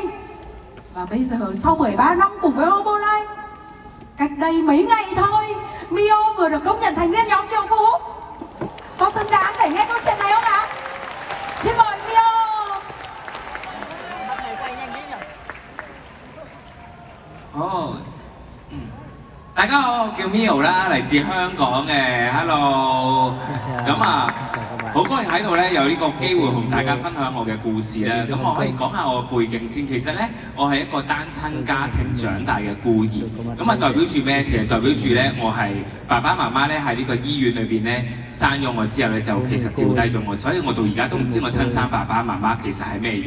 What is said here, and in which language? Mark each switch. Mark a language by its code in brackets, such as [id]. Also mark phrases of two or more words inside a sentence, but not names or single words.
[vi] Và bây giờ sau 13 năm cùng với Herbalife, cách đây mấy ngày thôi, Mio vừa được công nhận thành viên nhóm Triệu Phú. Có xứng đáng để nghe câu chuyện này không ạ? Xin mời Mio. [yue] Đại 家好，我叫 Mio 啦，嚟自香港嘅 ，Hello。咁啊，好高興喺度咧，有呢個機會同大家分享我嘅故事啦。咁我可以講下我嘅背景先。其實咧，我係一個單親家庭長大嘅孤兒。咁啊，代表住咩？其實代表住咧，我係爸爸媽媽咧喺呢個醫院裏邊咧生咗我之後咧，就其實掉低咗我，所以我到而家都唔知我親生爸爸媽媽其實係咩樣。